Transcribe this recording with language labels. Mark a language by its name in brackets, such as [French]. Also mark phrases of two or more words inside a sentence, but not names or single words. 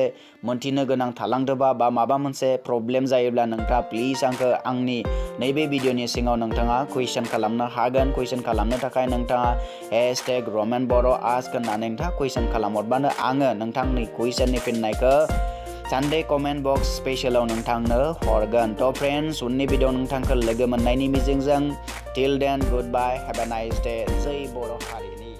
[Bodo] मोनथिनो गोनां थालांदोंबा बा माबा मोनसे प्रब्लेम जायोब्ला नोंथाङा प्लिज आंखौ आंनि नैबे भिडिअनि सिङाव नोंथाङा कुइसन खालामनो हागोन कुइसन खालामनो थाखाय नोंथाङा #RomanBoroAsk होननानै नोंथाङा कुइसन खालामहरबानो आङो नोंथांनि कुइसननि फिननायखौ [English] Sunday comment box [Bodo] स्पेशलाव नोंथांनो हरगोन तो फ्रेंड्स उननि भिडिअ नोंथांखौ लोगो मोननायनि मिजिंजों [English] till then good bye have a nice day [Bodo] जय बर' हारि।